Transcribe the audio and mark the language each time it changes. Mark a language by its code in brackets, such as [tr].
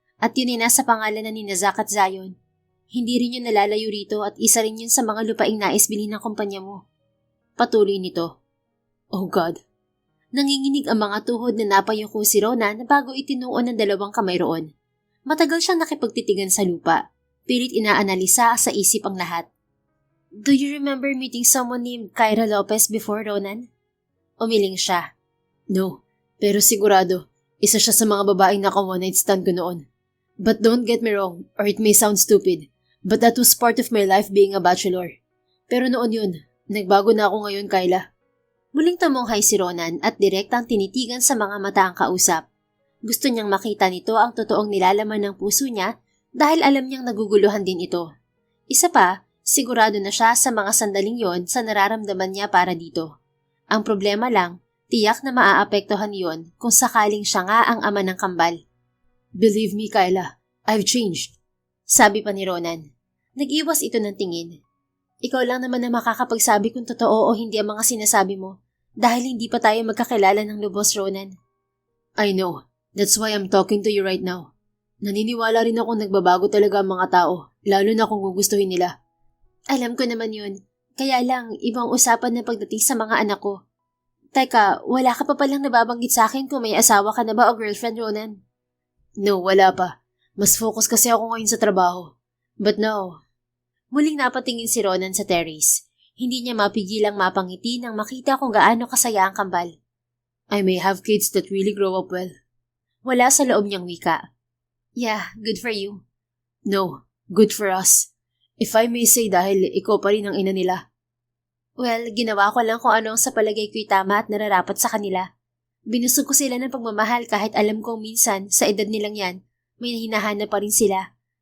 [tl] At yun ay nasa pangalan na ni Zack at Zion. Hindi rin yun nalalayo rito at isa rin yun sa mga lupaing nais bilhin ng kumpanya mo. Patuloy nito. [en] Oh God. [tl] Nanginginig ang mga tuhod na napayuko si Ronan bago itinuon ng 2 kamay roon. Matagal siyang nakipagtitigan sa lupa. Pilit inaanalisa sa isip ang lahat. [en] Do you remember meeting someone named Kyra Lopez before, Ronan? [tl] Umiling siya. No, pero sigurado, isa siya sa mga babaeng naka-one night stand ko noon. [en] But don't get me wrong, or it may sound stupid, but that was part of my life being a bachelor. [tl] Pero noon yun, nagbago na ako ngayon, Kyla. Muling tumunghay si Ronan at direktang tinitigan sa mga mata ang kausap. Gusto niyang makita nito ang totoong nilalaman ng puso niya dahil alam niyang naguguluhan din ito. Isa pa, sigurado na siya sa mga sandaling yon sa nararamdaman niya para dito. Ang problema lang, tiyak na maaapektuhan yon kung sakaling siya nga ang ama ng kambal. [en] Believe me, Kyla, I've changed. [tl] Sabi pa ni Ronan. Nag-iwas ito ng tingin. Ikaw lang naman na makakapagsabi kung totoo o hindi ang mga sinasabi mo dahil hindi pa tayo magkakilala ng lubos, Ronan. [en] I know. That's why I'm talking to you right now. [tl] Naniniwala rin ako nagbabago talaga ang mga tao, lalo na kung gugustuhin nila. Alam ko naman yun. Kaya lang, ibang usapan na pagdating sa mga anak ko. Teka, wala ka pa palang nababanggit sa akin kung may asawa ka na ba o girlfriend, Ronan? No, wala pa. Mas focus kasi ako ngayon sa trabaho. [en] But now... [tl] Muling napatingin si Ronan sa terrace. Hindi niya mapigilang mapangiti nang makita kung gaano kasaya ang kambal. [en] I may have kids that really grow up well. [tl] Wala sa loob niyang wika. [en] Yeah, good for you. No, good for us. If I may say [tl] dahil ikaw pa rin ang ina nila. Well, ginawa ko lang kung ano ang sa palagay ko'y tama at nararapat sa kanila. Binusog ko sila ng pagmamahal kahit alam kong minsan, sa edad nilang yan, may hinahanap pa rin sila.